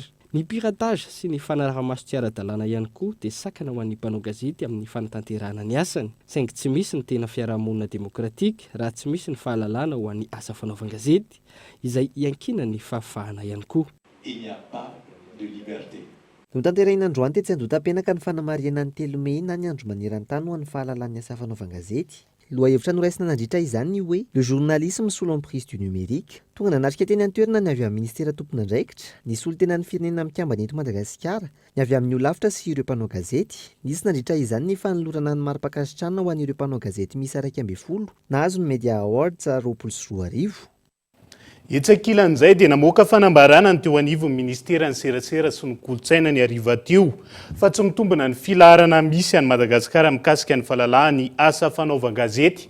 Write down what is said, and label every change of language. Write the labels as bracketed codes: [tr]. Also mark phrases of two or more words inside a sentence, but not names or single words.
[mg] Ny piratage sy ny fanaraha-maso tsy ara-dalàna ihany koa dia sakana ho an'ny mpanao gazety amin'ny fanatanterahana ny asany, saingy tsy misy ny tena fiarahamonina demokratika raha tsy misy ny fahalalana ho an'ny asa fanaovan-gazety izay iankina ny fahafahana ihany koa. No tanterahina androany tetsy andotam-penaka ny fanamarihana ny 3 Mey na ny andro maneran-tany ho an'ny fahalalan'ny asa fanaovan-gazety. Loha hevitra noraisina nandritra izany ny hoe [fr] le journalisme sous l'emprise du numérique. [mg] Tonga nanatrika teny an-toerana ny avy amin'ny ministera tompon'andraikitra, nisy olon-tenan'ny firenena mikambana eto Madagasikara, ny avy amin'ny olavitra sy ireo mpanao gazety. Nisy nandritra izany ny fanolorana ny mari-pakasitrana ho an'ireo mpanao gazety misy 112 nahazo ny Media Awards 2024. Etsakilan'izay dia namoaka fanambarana ny teo anivon'ny ministeran'ny serasera sy ny kolotsaina ny hariva teo fa tsy mitombina ny filaharana misy any Madagasikara mikasika ny fahalalahany asa fanaovan-gazety.